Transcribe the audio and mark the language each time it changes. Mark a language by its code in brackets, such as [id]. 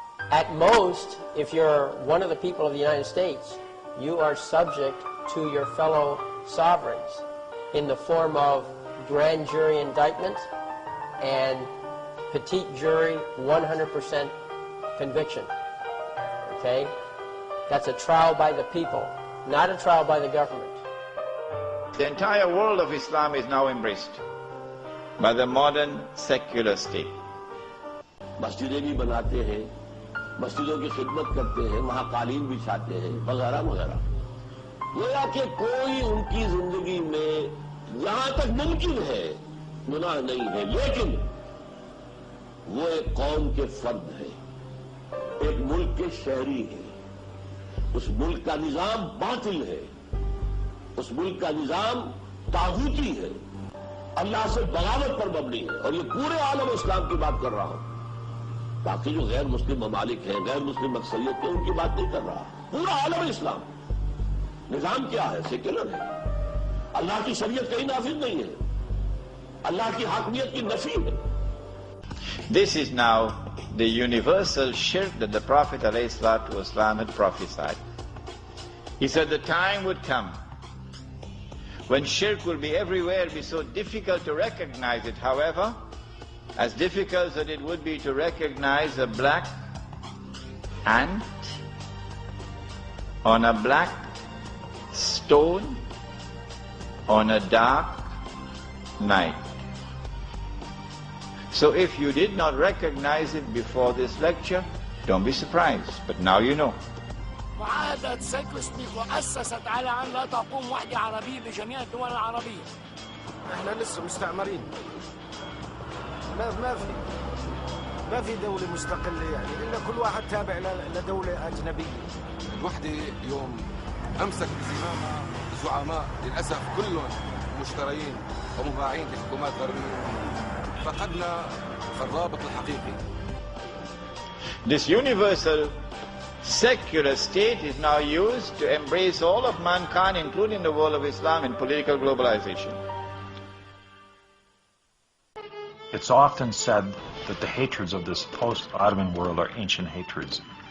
[en] At most, if you're one of the people of the United States, you are subject to your fellow sovereigns in the form of grand jury indictment and petite jury 100% conviction. Okay? That's a trial by the people, not a trial by the government. The entire world of Islam is now embraced by the modern secular state. [hi] मस्जिदें भी बनाते हैं, मस्जिदों की खिदमत करते हैं, वहाँ कालीन बिछाते हैं, वगैरह वगैरह। गोया कि कोई उनकी जिंदगी में जहां तक मुमकिन है गुनाह नहीं है, लेकिन वो एक कौम के फर्द है, एक मुल्क के शहरी है, उस मुल्क का निजाम बातिल है, उस मुल्क का निजाम तागूती है, अल्लाह से बगावत पर मबनी है। और ये पूरे आलम इस्लाम की बात कर रहा हूं, बाकी जो गैर मुस्लिम ममालिक हैं, गैर मुस्लिम अक्सरियत है, उनकी बात नहीं कर रहा। पूरा आलम इस्लाम निजाम क्या है? सेक्युलर है। अल्लाह की शरीयत कहीं नाफिज नहीं है, अल्लाह की हाकमियत की नफी है। This is now the universal shirk that the Prophet ﷺ had prophesied. He said the time would come when shirk will be everywhere, it will be so difficult to recognize it. However, as difficult as it would be to recognize a black ant on a black stone on a dark night. So if you did not recognize it before this lecture, don't be surprised, but now you know. [ar] معاهدة سيكلستيك وأسست على أن لا تقوم وحدة عربية بجميع الدول العربية. احنا لسه مستعمرين. ما في دولة مستقلة يعني إلا كل واحد تابع لدولة أجنبية. الوحدة يوم أمسك بزمامها زعماء للأسف كلهم مشترين ومباعين لحكومات غربية. فقدنا الرابط الحقيقي. [en] This universal secular state is now used to embrace all of mankind, including the world of Islam, in political globalization. It's often said that the hatreds of this post-Ottoman world are ancient hatreds.